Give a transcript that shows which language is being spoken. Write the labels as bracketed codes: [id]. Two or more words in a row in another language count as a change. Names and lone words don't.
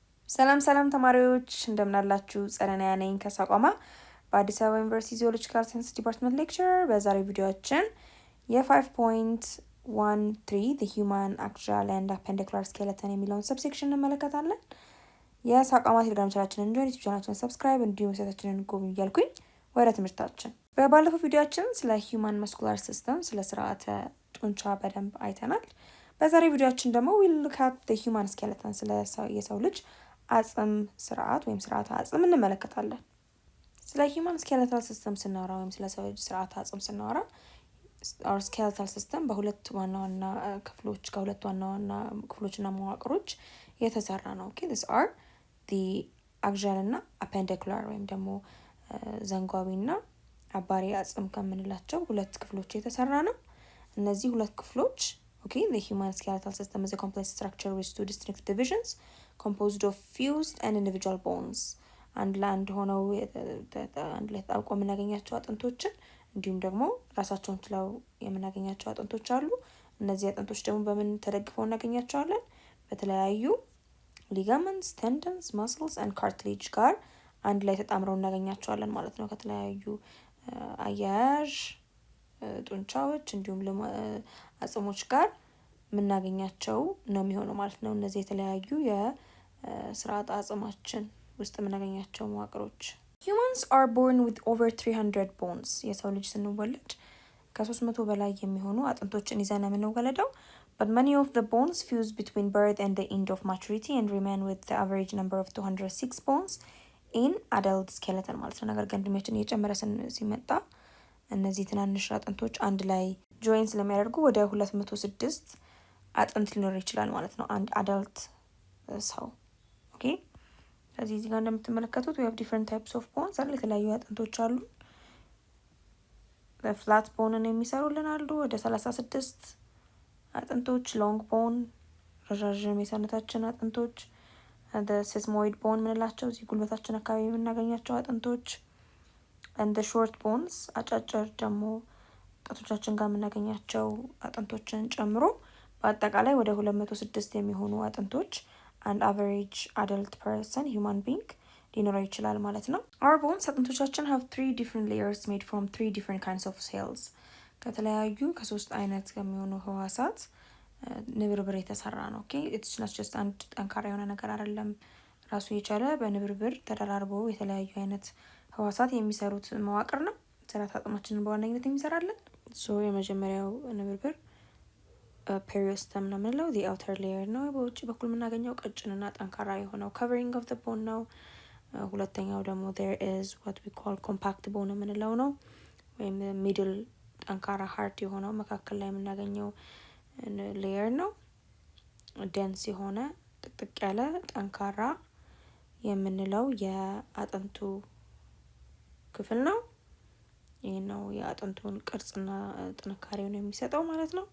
[am] ሰላም ተማሪዎች እንደምን አላችሁ? ጸደኒያ ነኝ ከሳቋማ በአዲስ አበባ ዩኒቨርሲቲ [en] zoological science department lecturer። [am] በዛሬው ቪዲዮአችን የ5.13 [en] the human axial and appendicular skeleton [am] የሚለውን ሰብሴክሽን እንመለከታለን። የሳቋማ ቴሌግራም ቻናላችንን ጆይን፣ ዩቲዩብ ቻናላችንን ሰብስክራይብ እንዲሁም ዌብሳይታችንን ጎብኙ እያልኩኝ ወደ ትምህርታችን። በባለፈው ቪዲዮአችን ስለ [en] human muscular system [am] ስለ ስርዓተ ጡንቻ በደንብ አይተናል። በዛሬው ቪዲዮአችን ደግሞ [en] we'll look at the human skeleton [am] ስለ የሰው ልጅ አጽም ስርዓት ወይም ስርዓተ አጽም እንመለከታለን። ስለ [en] human skeletal system [am] ስናወራ ወይም ስለ ሰው ልጅ ስርዓተ አጽም ስናወራ [en] our skeletal system [am] በሁለት ዋና ዋና ክፍሎች ከሁለት ዋና ዋና ክፍሎችና መዋቅሮች የተሰራ ነው። [en] okay these are the axial [am] እና appendicular ወይም ደግሞ ዘንጓቢና አባሪ አጽም ከምንላቸው ሁለት ክፍሎች የተሰራ ነው። እነዚህ ሁለት ክፍሎች [en] okay the human skeletal system is a complex structure with two distinct divisions composed of fused and individual bones [am] አንድ ለአንድ ሆነው አንድ ላይ ተጣብቆ የምናገኛቸው አጥንቶችን እንዲሁም ደግሞ ራሳቸውን ችለው የምናገኛቸው አጥንቶች አሉ። እነዚህ አጥንቶች ደግሞ በምን ተደግፈው እናገኛቸዋለን? በተለያዩ [en] ligaments, tendons, muscles and cartilage [am] ጋር አንድ ላይ ተጣምረው እናገኛቸዋለን ማለት ነው። ከተለያዩ አያያዥ ጡንቻዎች እንዲሁም አጽሞች ጋር የምናገኛቸው ነው የሚሆነው ማለት ነው። እነዚህ የተለያዩ የስርዓተ አጽማችን ውስጥ የምናገኛቸው መዋቅሮች። [en] Humans are born with over 300 bones. [am] የሰው ልጅ ስንወለድ ከ300 በላይ የሚሆኑ አጥንቶችን ይዘን የምንወለደው. [en] But many of the bones fuse between birth and the end of maturity and remain with the average number of 206 bones in adult skeleton [am] ማለት ነው። ነገር ግን እድሜያችን እየጨመረ ሲመጣ እነዚህ ትናንሽ አጥንቶች አንድ ላይ ጆይን ስለሚያደርጉ ወደ 206 አጥንት ሊኖር ይችላል ማለት ነው አንድ አዳልት ሰው። ኦኬ እዚህ ጋር እንደምትመለከቱት [en] we have different types of bones አይደል? [am] የተለያዩ አጥንቶች አሉ። [en] flat bone [am] የሚሰሩልን አሉ ወደ 36 አጥንቶች፣ [en] long bone [am] ረዣዥም የሰውነታችን አጥንቶች፣ [en] the sesamoid bone [am] ምንላቸው እዚህ ጉልበታችን አካባቢ የምናገኛቸው አጥንቶች [en] and the short bones [am] አጫጭር ደግሞ ጣቶቻችን ጋር የምናገኛቸው አጥንቶችን ጨምሮ በአጠቃላይ ወደ 206 የሚሆኑ አጥንቶች አንድ average [en] adult person human being [am] ሊኖረው ይችላል ማለት ነው። [en] Our bones [am] አጥንቶቻችን [en] have 3 different layers made from 3 different kinds of cells [am] ከተለያዩ ከሶስት አይነት ከሚሆኑ ህዋሳት ንብርብር የተሰራ ነው። [en] okay it's not just [am] አንድ ጠንካራ የሆነ ነገር አይደለም። ራሱ የቻለ በንብርብር ተደራርቦ የተለያዩ አይነት ህዋሳት የሚሰሩት መዋቅር ነው። ስርዓተ አጽማችንን በዋነኝነት የሚሰራልን የመጀመሪያው ንብርብር ፔሪዮስተም ነው የምንለው [en] the outer layer [am] ነው። በውጭ በኩል የምናገኘው ቀጭንና ጠንካራ የሆነው [en] covering of the bone [am] ነው። ሁለተኛው ደግሞ [en] there is what we call compact bone [am] የምንለው ነው ወይም middle ጠንካራ ሃርድ የሆነው መካከል ላይ የምናገኘው ሌየር ነው። dense የሆነ ጥቅጥቅ ያለ ጠንካራ የምንለው የአጥንቱ ክፍል ነው። ይህ ነው የአጥንቱን ቅርጽና ጥንካሬውን የሚሰጠው ማለት ነው።